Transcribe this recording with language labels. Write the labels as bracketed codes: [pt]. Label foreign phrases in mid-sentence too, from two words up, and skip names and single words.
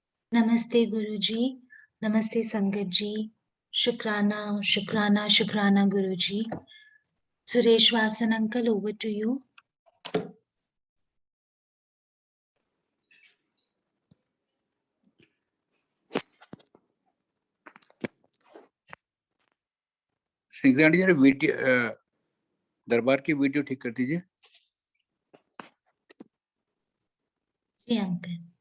[hi] नमस्ते गुरुजी, नमस्ते संगत जी, शुक्राना शुक्राना शुक्राना गुरुजी. [en] Suresh Vasan uncle, over to you. [hi] स्निग्धा आंटी जरा वीडियो दरबार की वीडियो ठीक कर दीजिए. जी अंकल.